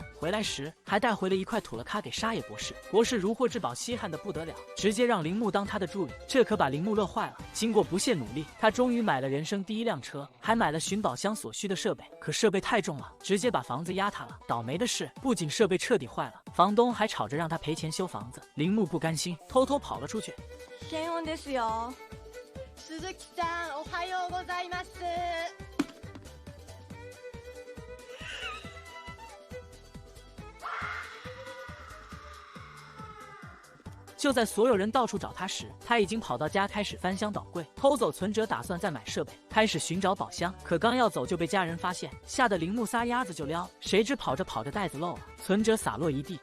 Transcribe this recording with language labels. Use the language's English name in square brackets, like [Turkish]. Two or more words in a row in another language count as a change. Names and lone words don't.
[Chinese] 回来时还带回了一块土了咖给沙野博士，博士如获至宝，稀罕的不得了，直接让铃木当他的助理，这可把铃木乐坏了。经过不懈努力，他终于买了人生第1辆车，还买了寻宝箱所需的设备，可设备太重了，直接把房子压塌了。倒霉的是，不仅设备彻底坏了，房东还吵着让他赔钱修房子。铃木不甘心，偷偷跑了出去。 [Japanese] 検温ですよ。鈴木さん、おはようございます。 [Chinese] 就在所有人到处找他时，他已经跑到家开始翻箱倒柜，偷走存折，打算再买设备，开始寻找宝箱。可刚要走就被家人发现，吓得铃木撒丫子就撩，谁知跑着跑着袋子漏了， 存折洒落一地。